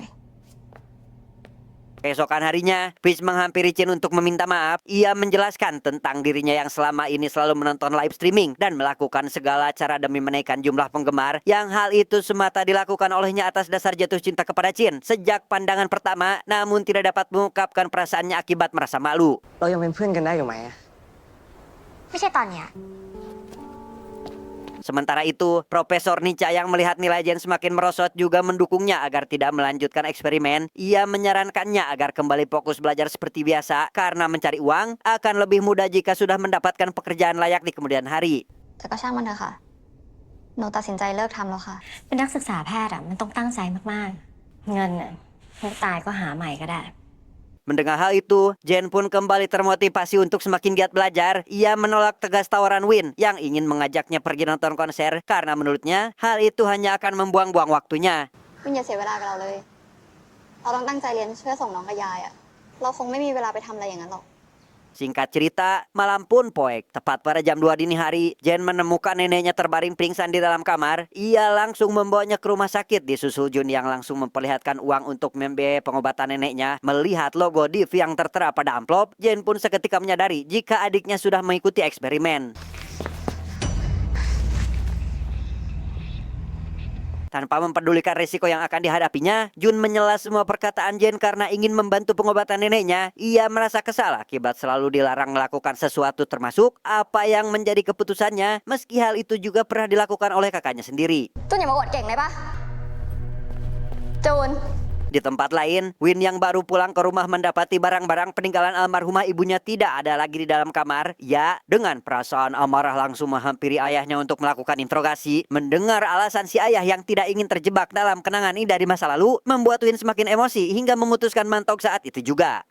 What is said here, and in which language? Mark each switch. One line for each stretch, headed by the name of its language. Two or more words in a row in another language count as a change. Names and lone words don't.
Indonesian: Keesokan harinya, Peach menghampiri Chin untuk meminta maaf. Ia menjelaskan tentang dirinya yang selama ini selalu menonton live streaming dan melakukan segala cara demi menaikkan jumlah penggemar, yang hal itu semata dilakukan olehnya atas dasar jatuh cinta kepada Chin sejak pandangan pertama, namun tidak dapat mengungkapkan perasaannya akibat merasa malu.
Thai: เรายังเป็นเพื่อนกันได้อยู่ไหมอะ ไม่ใช่ตอนเนี้ย
Indonesian: Sementara itu, Profesor Nica yang melihat nilai Jen semakin merosot juga mendukungnya agar tidak melanjutkan eksperimen. Ia menyarankannya agar kembali fokus belajar seperti biasa karena mencari uang akan lebih mudah jika sudah mendapatkan pekerjaan layak di kemudian hari.
Thai: แต่ก็ช่างมันเถอะค่ะ หนูตัดสินใจเลิกทำแล้วค่ะ เป็นนักศึกษาแพทย์มันต้องตั้งใจมากๆ เงินน่ะไม่ตายก็หาใหม่ก็ได้
Indonesian: Mendengar hal itu, Jen pun kembali termotivasi untuk semakin giat belajar. Ia menolak tegas tawaran Win yang ingin mengajaknya pergi nonton konser karena menurutnya hal itu hanya akan membuang-buang waktunya.
Thai: วินอย่าเสียเวลากับเราเลย เราต้องตั้งใจเรียนเพื่อส่งน้องกับยายอะเราคงไม่มีเวลาไปทำอะไรอย่างนั้นหรอก
Indonesian: Singkat cerita, malam pun poek. Tepat pada jam 2 dini hari, Jen menemukan neneknya terbaring pingsan di dalam kamar. Ia langsung membawanya ke rumah sakit, disusul Jun yang langsung memperlihatkan uang untuk membiayai pengobatan neneknya. Melihat logo Div yang tertera pada amplop, Jen pun seketika menyadari jika adiknya sudah mengikuti eksperimen. Tanpa mempedulikan risiko yang akan dihadapinya, Jun menyela semua perkataan Jen karena ingin membantu pengobatan neneknya. Ia merasa kesal akibat selalu dilarang melakukan sesuatu termasuk apa yang menjadi keputusannya, meski hal itu juga pernah dilakukan oleh kakaknya sendiri.
Thai: จูนอย่ามาอวดเก่งได้ปะจูน
Indonesian: Di tempat lain, Win yang baru pulang ke rumah mendapati barang-barang peninggalan almarhumah ibunya tidak ada lagi di dalam kamar. Ya, dengan perasaan amarah langsung menghampiri ayahnya untuk melakukan interogasi. Mendengar alasan si ayah yang tidak ingin terjebak dalam kenangan ini dari masa lalu, membuat Win semakin emosi hingga memutuskan mantok saat itu juga.